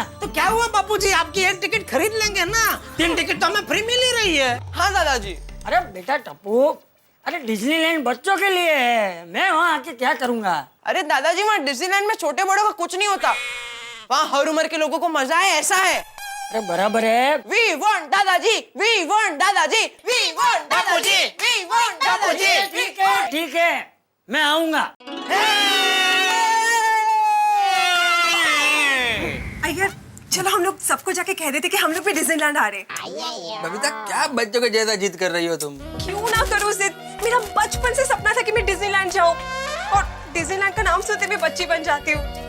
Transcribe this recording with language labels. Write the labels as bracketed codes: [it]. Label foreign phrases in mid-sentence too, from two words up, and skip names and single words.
[hi] तो क्या हुआ बापूजी, आपकी एक टिकट खरीद लेंगे ना, 3 टिकट तो हमें फ्री मिल ही रही है। हाँ दादाजी। अरे बेटा टप्पू, अरे डिज्नीलैंड बच्चों के लिए है, मैं वहाँ आके क्या करूँगा? अरे दादाजी वहाँ डिज्नीलैंड में छोटे बड़ों का कुछ नहीं होता, वहाँ हर उम्र के लोगों को मजा है, ऐसा है। अरे बराबर है। [en] We want दादाजी, we want दादाजी, we want दादाजी, we want दादाजी। [hi] ठीक है, मैं आऊंगा। अय्यर, चलो हम लोग सबको जाके कह देते कि हम लोग भी डिज्नीलैंड आ रहे। बबीता, क्या बच्चों के जैसा जिद कर रही हो तुम? क्यों ना करूँ जिद, मेरा बचपन से सपना था कि मैं डिज्नीलैंड जाऊँ, और डिज्नीलैंड का नाम सुनते मैं बच्ची बन जाती हूँ।